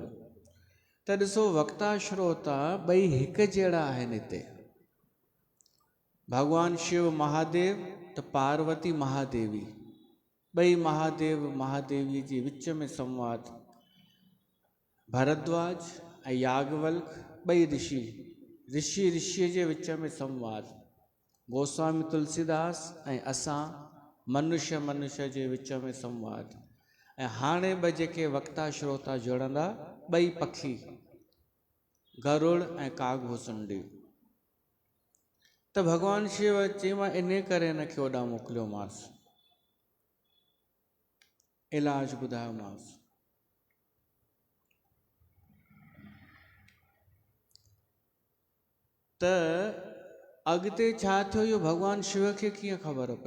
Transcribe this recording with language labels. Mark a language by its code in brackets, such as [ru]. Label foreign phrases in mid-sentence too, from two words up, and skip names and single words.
[sd] त ॾिसो वक्ता श्रोता ॿई हिकु जहिड़ा आहिनि हिते। भगवान शिव महादेव त पार्वती महादेवी, ॿई महादेव महादेवी जे विच में संवाद। भरद्वाज ऐं याज्ञवल्क ॿई ऋषि, ऋषि ऋषिअ जे विच में संवाद। गोस्वामी तुलसीदास ऐं असां मनुष्य मनुष्य जे विच में संवाद। ऐं हाणे ॿ जेके वक्ता श्रोता जुड़ंदा, ॿई पखी, गरुड़ ऐं काग भुसुंडी। त भगवान शिव चई मां इन करे हिनखे होॾां मोकिलियोमांसि, इलाज ॿुधायोमांसि। त अॻिते छा थियो इहो भगवान शिव खे कीअं ख़बर पई?